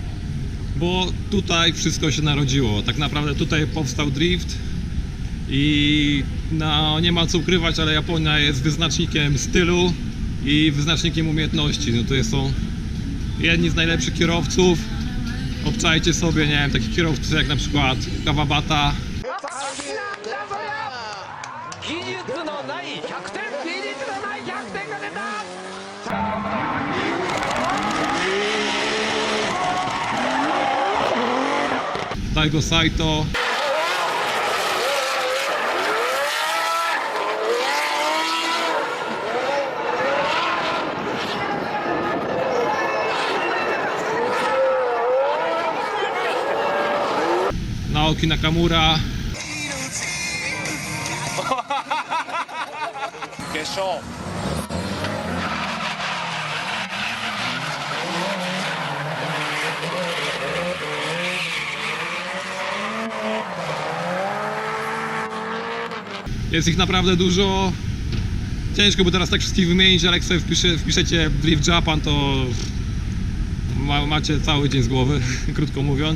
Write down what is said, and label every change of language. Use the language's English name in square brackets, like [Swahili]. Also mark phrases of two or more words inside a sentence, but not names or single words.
[Polish] Bo tutaj wszystko się narodziło. Tak naprawdę tutaj powstał drift i no, nie ma co ukrywać, ale Japonia jest wyznacznikiem stylu i wyznacznikiem umiejętności. No to są jedni z najlepszych kierowców. Obczajcie sobie, nie wiem, takich kierowców jak na przykład Kawabata. [Japanese] 技術のない100点技術のない100点が出た Daigo Saito. Naoki Nakamura. 決勝 [Polish] Jest ich naprawdę dużo. Ciężko by teraz tak wszystkich wymienić, ale jak sobie wpiszecie Drift Japan, to macie cały dzień z głowy, krótko mówiąc.